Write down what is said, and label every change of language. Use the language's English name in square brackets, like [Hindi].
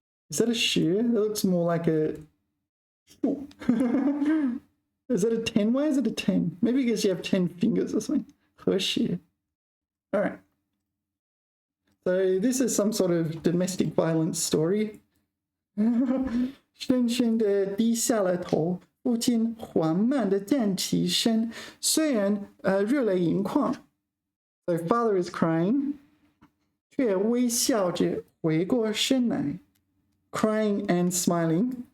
[English] Is that a 十?That looks more like a... Is that a 10? Why is it a 10? Maybe because you have 10 fingers or something. [Chinese] 合十. [English] All right. So this is some sort of domestic violence story. [Chinese] 深深地低下了头，父亲缓慢地站起身，虽然热泪盈眶。 [English] So father is crying, [Chinese] 却微笑着回过身来 [English] ，crying and smiling.